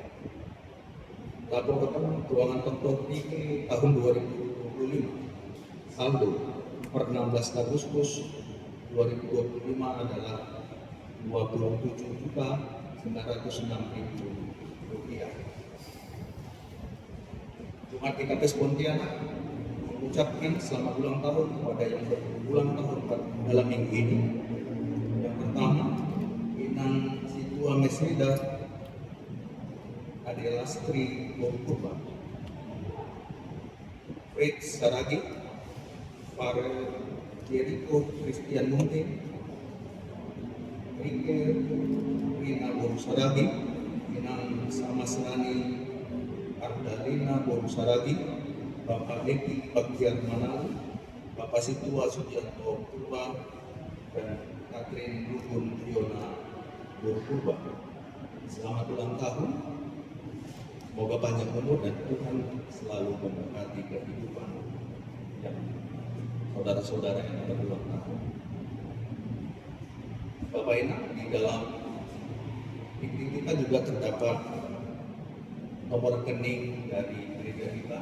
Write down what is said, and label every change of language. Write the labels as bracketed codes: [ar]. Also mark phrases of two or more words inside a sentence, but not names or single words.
[id] Laporan keuangan Pemprov DKI tahun 2025 saldo per 16 Agustus 2025 adalah Rp27.906.000. Jemaat GKPS Pontianak mengucapkan selamat ulang tahun kepada yang berulang tahun dalam minggu ini. Yang pertama, Inang Situa Mesrida Adela Sri Purba, Fred Saragi, Farel Jericho Christian Munte, Rike Rina Borusaragi, Inang Samasrani Ardalina Borusaragi, Bapak Eki Bagian Manalu, Bapak Situa Sujanto Purba, dan Katrin Lugun Fiona Purba. Selamat ulang tahun. Semoga panjang umur dan Tuhan selalu memberkati kehidupan dan saudara-saudara yang berulang tahun. Bapak Ibu, di dalam diri kita juga terdapat nomor rekening dari gereja kita.